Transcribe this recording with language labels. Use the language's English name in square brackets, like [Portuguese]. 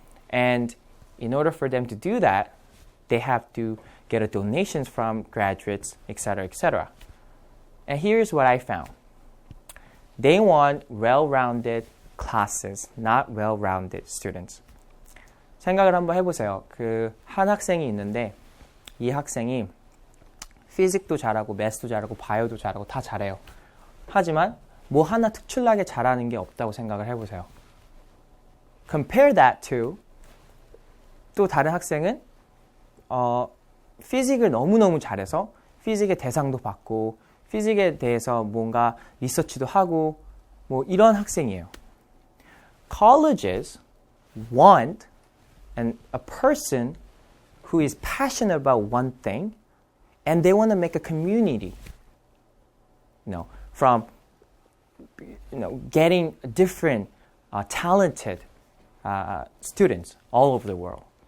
[English] And in order for them to do that, they have to get donations from graduates, etc., etc. And here's what I found. They want well-rounded classes, not well-rounded students. [Korean] 생각을 한번 해보세요. 한 학생이 있는데 이 학생이 피직도 잘하고 매스도 잘하고 바이오도 잘하고 다 잘해요. 하지만 뭐 하나 특출나게 잘하는 게 없다고 생각을 해보세요. [English] Compare that to [Korean] 또 다른 학생은 피직을 너무너무 잘해서 피직의 대상도 받고 피직에 대해서 뭔가 리서치도 하고 뭐 이런 학생이에요. [English] Colleges want a person who is passionate about one thing and they want to make a community, from getting different talented students all over the world.